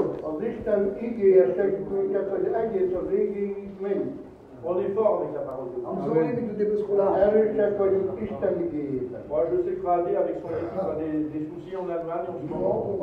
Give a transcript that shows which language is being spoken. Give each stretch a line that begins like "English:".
Hungarian: Az Isten igéje segít minket, hogy egész az végig menjünk.
French: On est fort avec la parole de Dieu.
Hungarian: Erősek vagyunk Isten igéjében.
French: Moi je sais que Radé avec son équipe a des soucis en Allemagne en ce moment.